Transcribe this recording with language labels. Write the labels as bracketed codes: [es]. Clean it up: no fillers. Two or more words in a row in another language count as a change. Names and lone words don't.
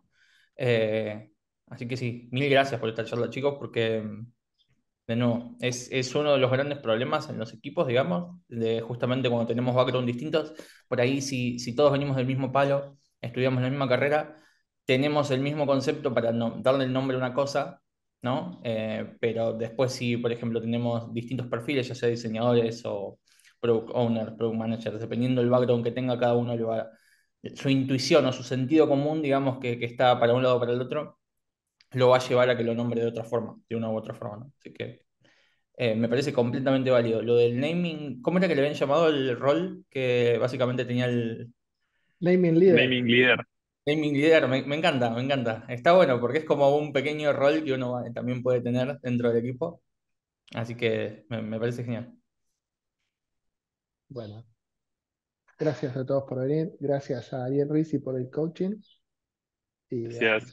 [es] Así que sí, mil gracias por esta charla, chicos, porque de nuevo, es uno de los grandes problemas en los equipos, digamos, de justamente cuando tenemos background distintos. Por ahí, si todos venimos del mismo palo, estudiamos la misma carrera, tenemos el mismo concepto para darle el nombre a una cosa, ¿no? Pero después, si, por ejemplo, tenemos distintos perfiles, ya sea diseñadores o [en] product owners, product managers, [es] dependiendo del background que tenga cada uno, su intuición o su sentido común, digamos, que está para un lado o para el otro, lo va a llevar a que lo nombre de otra forma, de una u otra forma, ¿no? Así que me parece completamente válido. Lo del naming, ¿cómo era que le habían llamado el rol que básicamente tenía el [en] Naming leader. Naming leader. naming leader? [es] Me encanta, me encanta. Está bueno porque es como un pequeño rol que uno también puede tener dentro del equipo. Así que me parece genial. Bueno, gracias a todos por venir. Gracias a Ariel Rizzi por el coaching Gracias.